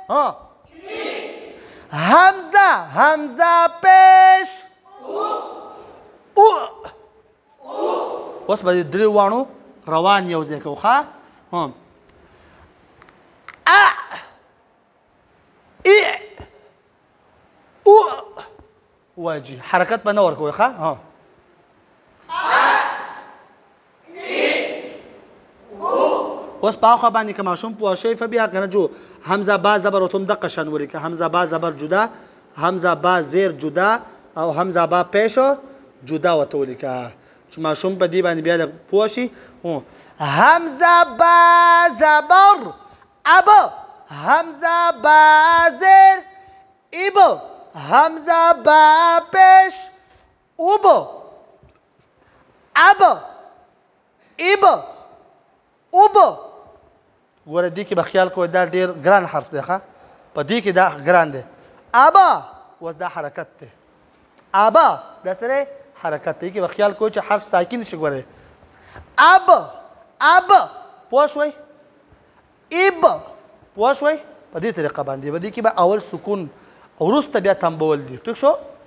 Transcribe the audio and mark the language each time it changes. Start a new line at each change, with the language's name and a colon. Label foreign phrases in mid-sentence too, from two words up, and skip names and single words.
Pashto: حمزه پیش اوس به درې واڼو روان یو ځای کوو ښه واجي حرکت به نه ورکوئ ښه اوس په هغه باندې که ماشوم پوه شوی فبیا که نه جو حمزه با زبر ورته هم دقه شان ولیکه حمزه با زبر جدا حمزه با زیر جدا او حمزه با پیشو جدا ورته ولیکه چې ماشوم په دې باندې بیا پوه شي حمزه با زبر ابو حمزه با زیر ایبو حمزه با پیش اوبو ابو ایبو اوبو ګوره دې کې به خیال کوئ دا ډېر ګران حرف دی ښه په دې کې دا ګران دی ابا اوس دا حرکت دی ابا دا سره حرکت دی کې به خیال کوئ چې حرف ساکن شي ګورئ اب پوه شوئ ایب پوه شوئ په دې طریقه باندې به دې کې به اول سکون وروسته بیا تنبول دي ټیک شو